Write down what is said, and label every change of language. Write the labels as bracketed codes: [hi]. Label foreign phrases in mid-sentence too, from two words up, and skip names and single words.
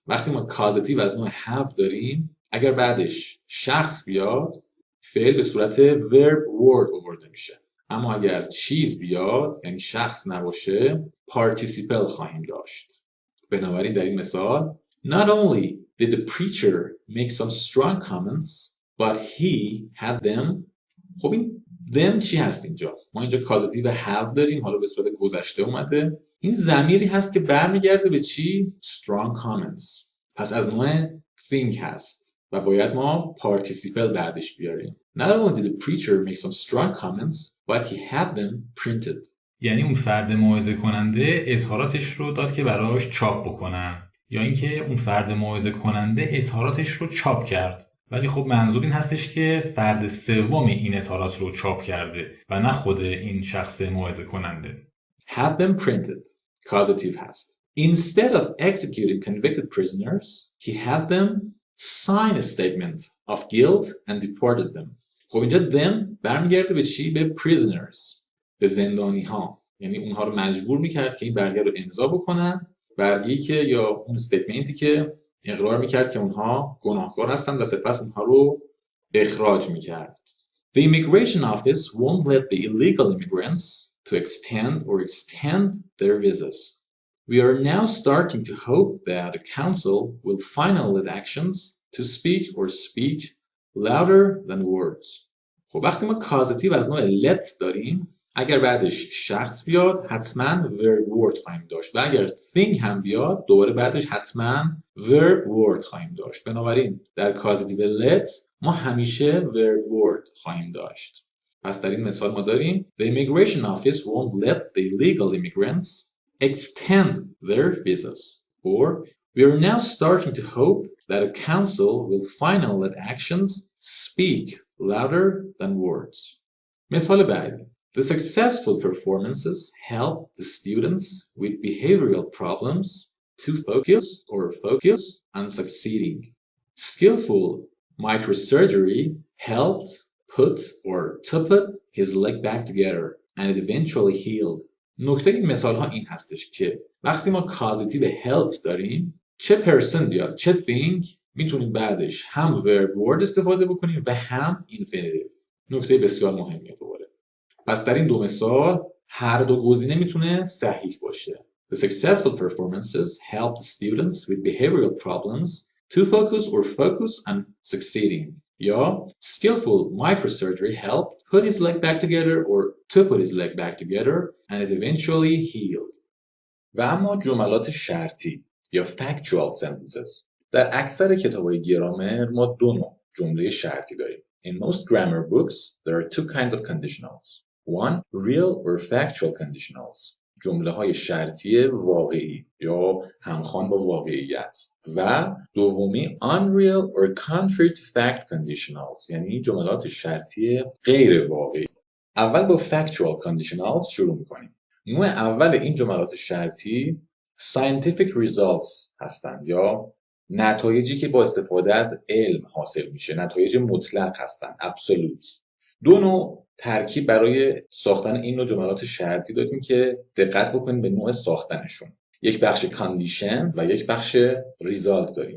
[fa] وقتی ما کازیتیو از نوع have داریم اگر بعدش شخص بیاد فعل به صورت [en] verb word [fa] آورده میشه. اما اگر چیز بیاد یعنی شخص نباشه participle خواهیم داشت. بنابراین در این مثال [en] Not only did the preacher make some strong comments, but he had them. [fa] خب این them چی هست اینجا؟ ما اینجا کازیتیو have داریم حالا به صورت گذشته اومده. این ضمیری هست که برمیگرده به چی؟ [en] Strong comments. [fa] پس از نوع thing هست و باید ما participle بعدش بیاریم. [en] Not only did the preacher make some strong comments, but he had them printed. [fa] یعنی اون فرد موعظه کننده اظهاراتش رو داد که براش چاپ بکنن یا اینکه اون فرد موعظه کننده اظهاراتش رو چاپ کرد. ولی خب منظور این هستش که فرد سوم این اظهارات رو چاپ کرده و نه خود این شخص موعظه کننده. [en] Had them printed. Causative هست. Instead of executing convicted prisoners, he had them sign a statement of guilt and deported them. [fa] خب اینجا them برمیگرده به چی؟ به prisoners. به زندانی ها. یعنی اونها رو مجبور میکرد که این برگه رو امضا بکنن. برگه‌ای که یا اون استیتمنتی که اقرار میکرد که اونها گناهکار هستن و سپس اونها رو اخراج میکرد. [en] The immigration office won't let the illegal immigrants to extend their visas. We are now starting to hope that the council will finally let actions to speak louder than words. [fa] خب وقتی ما کازیتیو از نوع let داریم اگر بعدش شخص بیاد حتما [en] verb word [fa] خواهیم داشت و اگر thing هم بیاد دوباره بعدش حتما [en] verb word [fa] خواهیم داشت. بنابراین در [en] causative let [fa] ما همیشه [en] verb word [fa] خواهیم داشت. پس در این مثال ما داریم [en] The immigration office won't let the illegal immigrants extend their visas. Or we are now starting to hope that a council will finally let actions speak louder than words. [fa] مثال بعدی [en] The successful performances help the students with behavioral problems to focus on succeeding. Skillful microsurgery helped to put his leg back together and it eventually healed. [fa] نکته این مثال ها این هستش که وقتی ما کازیتیو help داریم چه person بیاد چه thing میتونیم بعدش هم [en] verb word [fa] استفاده بکنیم و هم infinitive. نکته بسیار مهمیه دوباره. پس در این دو مثال هر دو گزینه میتونه صحیح باشه. [en] The successful performances help the students with behavioral problems to focus on succeeding. یا skillful microsurgery helped put his leg back together or to put his leg back together and it eventually healed. [fa] و اما جملات شرطی یا [en] factual sentences. [fa] در اکثر کتاب‌های گرامر ما دو نوع جمله شرطی داریم. [en] In most grammar books, there are two kinds of conditionals. One, real or factual conditionals. [fa] جمله‌های شرطی واقعی یا همخوان با واقعیت. و دومی [en] unreal or contrary to fact conditionals. [fa] یعنی جملات شرطی غیر واقعی. اول با [en] factual conditionals [fa] شروع می‌کنیم. نوع اول این جملات شرطی [en] scientific results [fa] هستند یا نتایجی که با استفاده از علم حاصل میشه، نتایج مطلق هستن، absolute. دو نوع ترکیب برای ساختن این نوع جملات شرطی داریم که دقت بکنید به نوع ساختنشون. یک بخش condition و یک بخش result داریم.